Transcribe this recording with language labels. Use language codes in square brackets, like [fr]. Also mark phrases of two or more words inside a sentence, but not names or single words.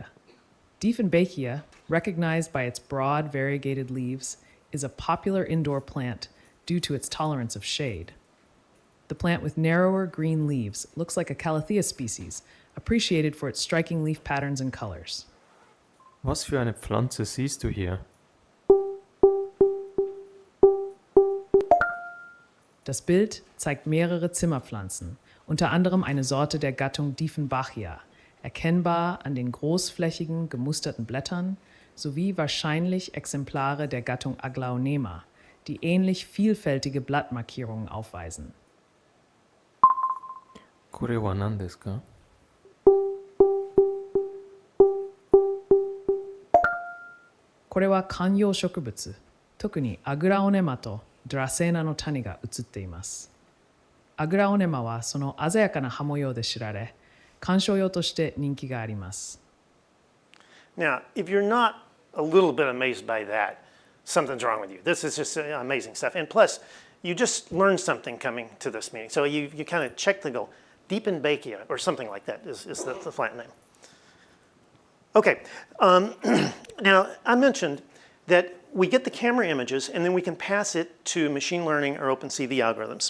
[en] Dieffenbachia, recognized by its broad, variegated leaves, is a popular indoor plant due to its tolerance of shade. The plant with narrower green leaves looks like a calathea species, appreciated for its striking leaf patterns and colors. [de] Was für eine Pflanze siehst du hier? Das Bild zeigt mehrere Zimmerpflanzen, unter anderem eine Sorte der Gattung Dieffenbachia, erkennbar an den großflächigen, gemusterten Blättern, sowie wahrscheinlich Exemplare der Gattung Aglaonema, die ähnlich vielfältige Blattmarkierungen aufweisen. [ja] これは何ですか? これは観葉植物、特にアグラオネマとドラセーナの種が写っています。アグラオネマはその鮮やかな葉模様で知られ、観賞用として人気があります。 [en] Now, if you're not a little bit amazed by that, something's wrong with you. This is just amazing stuff. And plus, you just learned something coming to this meeting. So you kind of check the goal. Deepen Bachia, or something like that is the flat name. Okay, now I mentioned that we get the camera images and then we can pass it to machine learning or OpenCV algorithms.